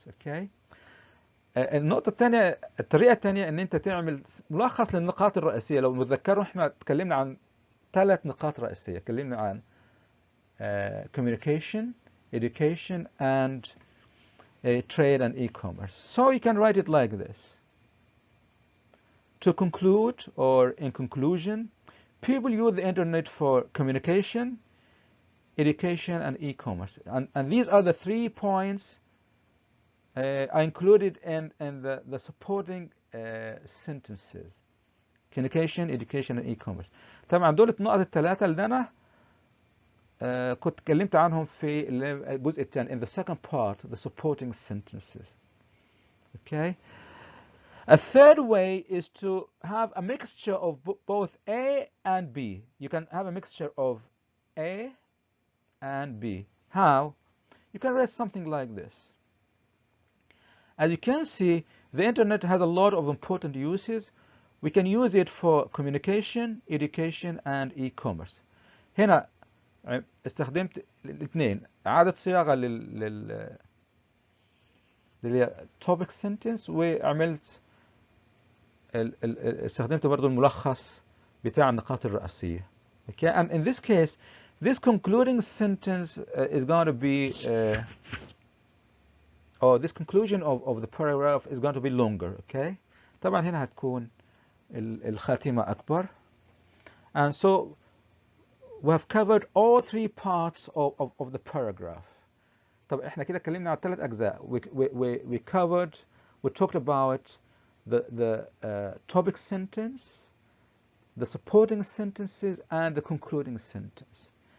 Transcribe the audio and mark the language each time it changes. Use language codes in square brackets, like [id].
[en] Okay. [ar] النقطة الثانية، الطريقة الثانية إن أنت تعمل ملخص للنقاط الرئيسية. لو متذكروا إحنا تكلمنا عن 3 نقاط رئيسية. تكلمنا عن [en] communication, education, and trade and e-commerce. So you can write it like this. To conclude, or in conclusion, people use the internet for communication, education, and e-commerce. And these are the 3 points I included in the supporting sentences. Communication, education, and e-commerce. [ar] طبعا دول النقط ال3 اللي أنا كنت اتكلمت عنهم في الجزء الثاني [en] in the second part, the supporting sentences. Okay. A third way is to have a mixture of both A and B. You can have a mixture of A and B. How? You can write something like this. As you can see, the internet has a lot of important uses. We can use it for communication, education, and e-commerce. [ar] هنا استخدمت الاثنين، إعادة صياغة لل topic sentence، وعملت استخدمت برضو الملخص بتاع النقاط الرئيسية. [en] Okay, and in this case, this concluding sentence is going to be, or this conclusion of the paragraph is going to be longer. [ar] Okay, طبعا هنا هتكون الخاتمة أكبر. [en] And so we have covered all 3 parts of the paragraph. [ar] طب احنا كده اتكلمنا على 3 أجزاء. [en] We talked about the topic sentence, the supporting sentences, and the concluding sentence.